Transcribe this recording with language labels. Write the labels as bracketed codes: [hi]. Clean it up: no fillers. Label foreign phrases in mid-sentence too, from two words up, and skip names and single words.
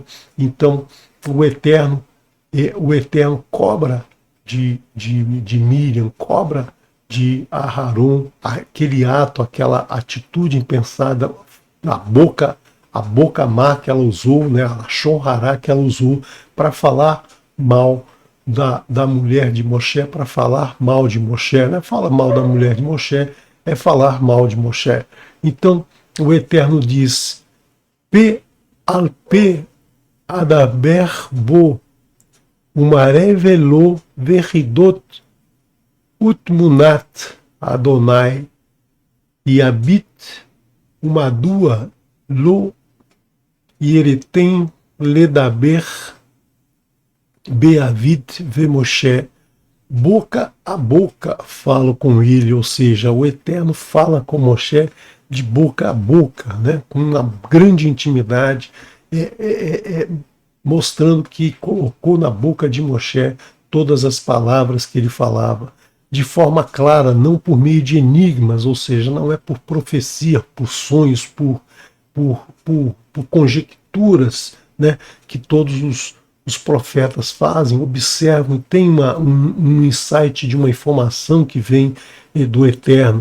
[pt] Então o Eterno cobra de Miriam, cobra de Aharon aquele ato, aquela atitude impensada, a boca má que ela usou, né, a [he] לשון הרע [pt] que ela usou para falar mal da mulher de Moshe, para falar mal de Moshe, né? Fala mal da mulher de Moshe é falar mal de Moshe. Então o Eterno diz: [he] פה אל פה אדבר בו ומראה ולא בחידות ותמונת אדני יביט ומדוע לא יראתם לדבר בעבדי במשה boca [pt] a boca falo com ele, ou seja, o Eterno fala com Moshe de boca a boca, né, com uma grande intimidade, mostrando que colocou na boca de Moshe todas as palavras que ele falava, de forma clara, não por meio de enigmas, ou seja, não é por profecia, por sonhos, por conjecturas, né, que todos os profetas fazem, observam, tem um insight de uma informação que vem do Eterno.